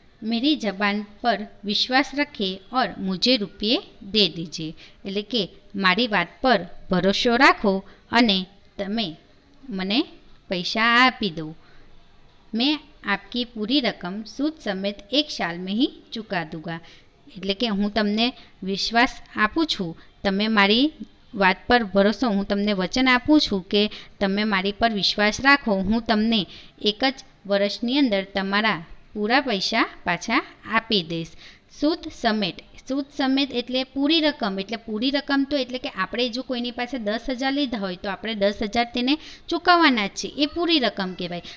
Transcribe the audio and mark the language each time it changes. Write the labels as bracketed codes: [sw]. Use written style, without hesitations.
[hi] मेरी जबान पर विश्वास रखे और मुझे रुपये दे दीजिए. [gu] એટલે કે મારી વાત પર ભરોસો રાખો અને તમે મને પૈસા આપી દો. [hi] मैं आपकी पूरी रकम सूद समेत एक साल में ही चुका दूंगा. [gu] એટલે કે હું તમને વિશ્વાસ આપું છું, તમે મારી વાત પર ભરોસો, હું તમને વચન આપું છું કે તમે મારી પર વિશ્વાસ રાખો, હું તમને એક જ વર્ષની અંદર તમારા પૂરા પૈસા પાછા આપી દઈશ. સૂદ સમેત એટલે પૂરી રકમ. એટલે પૂરી રકમ તો એટલે કે આપણે જો કોઈની પાસે 10,000 લીધા હોય તો આપણે 10,000 તેને ચૂકવવાના જ છે, એ પૂરી રકમ કહેવાય.